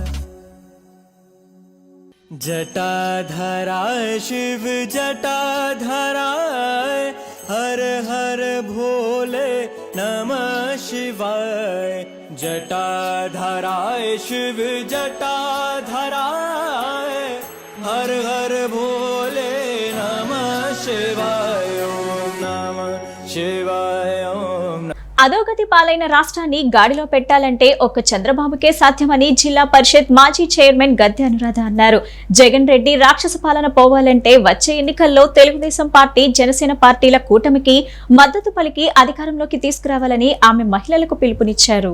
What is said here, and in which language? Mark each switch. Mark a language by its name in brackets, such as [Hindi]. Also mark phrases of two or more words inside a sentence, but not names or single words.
[Sanskrit] जटाधराय शिव जटाधराय हर हर भोले नमः शिवाय जटाधराय शिव जटाधराय हर हर भोले नमः शिवाय ओम नमः शिवाय ओम [Telugu] అధోగతి పాలైన రాష్ట్రాన్ని గాడిలో పెట్టాలంటే ఒక్క చంద్రబాబుకే సాధ్యమని జిల్లా పరిషత్ మాజీ చైర్మన్ గద్దె అనురాధ అన్నారు. జగన్ రెడ్డి రాక్షస పాలన పోవాలంటే వచ్చే ఎన్నికల్లో తెలుగుదేశం పార్టీ, జనసేన పార్టీల కూటమికి మద్దతు పలికి అధికారంలోకి తీసుకురావాలని ఆమె మహిళలకు పిలుపునిచ్చారు.